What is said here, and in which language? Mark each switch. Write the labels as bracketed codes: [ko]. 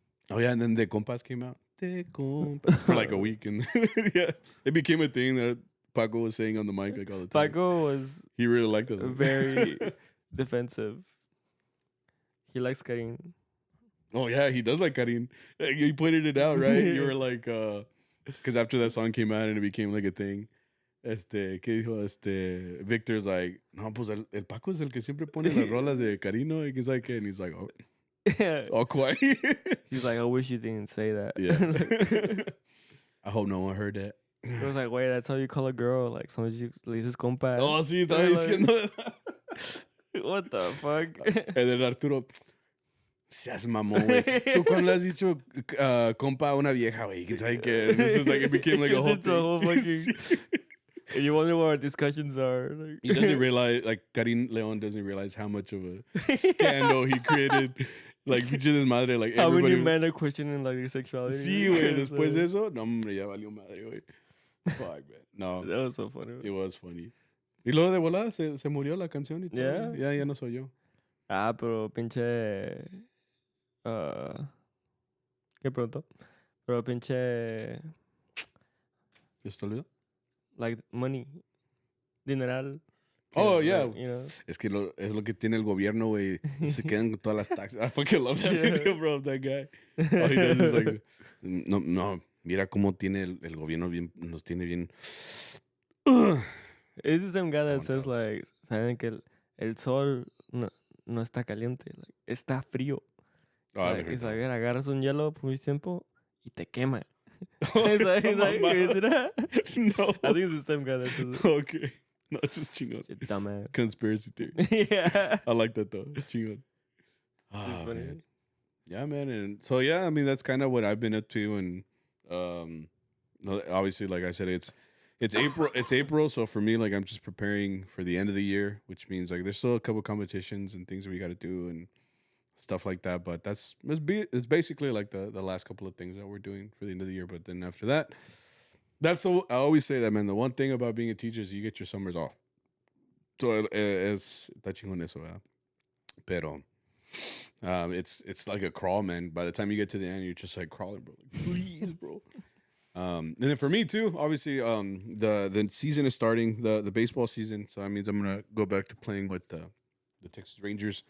[en] Oh yeah, and then the compas came out. De compas for like a week, and yeah, it became a thing that Paco was saying on the mic like all the time. Paco he really liked it. Very defensive. He likes Karin. Oh yeah, he does like Karin. You pointed it out, right? You were like, because after that song came out and it became like a thing, [es] ¿Qué dijo? [en] Victor's like, [es] no, pues el Paco es el que siempre pone las rolas de Carino y quién sabe qué. [en] And he's like, oh, all quiet. He's like, I wish you didn't say that. Yeah. I hope no one heard that. It was like, wait, that's how you call a girl? Like, somebody [es] le dices compa. Oh, sí, estaba diciendo. [en] What the fuck? And then [es] Arturo, seas mamón, güey. Tú cuando le has dicho compa a una vieja, güey, quién sabe qué. [en] This is like, it became like a whole thing. Fucking, and you wonder what our discussions are. Like. He doesn't realize, like, Karin Leon doesn't realize how much of a scandal he created. Like, [es] pinche desmadre, [en] like, how everybody. many men are questioning, like, their sexuality? [es] Sí, güey, después de eso, no, hombre, ya valió madre, güey. [en] Fuck, man. No. That was so funny. It was funny. [es] Y luego de volada se murió la canción y todo. [en] Yeah. [es] Ya no soy yo. Ah, pero pinche... ¿Qué preguntó? Pero pinche... ¿Esto olvidó? [en] Like, money. Dineral. Oh, like, yeah. You know? [es] Es que es lo que tiene el gobierno, güey. Se quedan con todas las taxas. [en] I fucking love that video, bro, of that guy. All he does is like, [es] no, mira cómo tiene el gobierno bien, nos tiene bien. [en] It's the same guy that says, like, [es] saben que el sol no está caliente, [en] like, [es] está frío. [en] It's like, [es] agarras un hielo por mucho tiempo y te quema. [en] He's like, no. I think it's the same guy that says it. Okay. No, it's just chingón. Dumbass. Conspiracy theory. Yeah. I like that though. Chingón. It's funny. Man. Yeah, man. And so, yeah, I mean, that's kind of what I've been up to. And obviously, like I said, it's April. It's April. So for me, like, I'm just preparing for the end of the year, which means like there's still a couple competitions and things that we got to do and stuff like that. But it's basically like the last couple of things that we're doing for the end of the year. But then after that, I always say that, man. The one thing about being a teacher is you get your summers off. [es] So está chingón eso, ¿verdad? Pero [en] it's like a crawl, man. By the time you get to the end, you're just like crawling, bro. Like, please, bro. And then for me too, obviously, the season is starting, the baseball season. So that means I'm gonna go back to playing with the Texas Rangers.